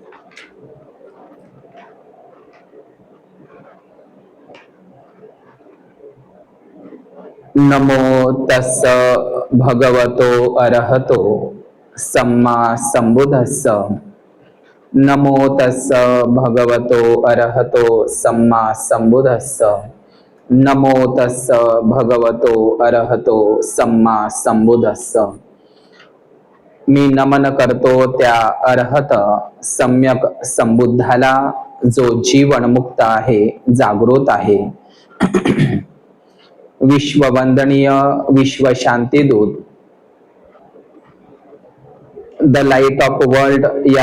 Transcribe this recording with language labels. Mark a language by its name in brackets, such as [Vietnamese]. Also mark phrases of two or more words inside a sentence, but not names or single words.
[Pali] नमो तस्स भगवतो अरहतो सम्मा संबुद्धस्स। नमो तस्स भगवतो अरहतो सम्मा संबुद्धस्स। नमो तस्स भगवतो अरहतो सम्मा संबुद्धस्स। [Marathi] मी नमन करतो त्या अरहत सम्यक संबुद्धाला, जो जीवनमुक्त आहे, जागृत आहे, विश्ववंदनीय, विश्व शांतीदूत, [English] the light of world, [Marathi] या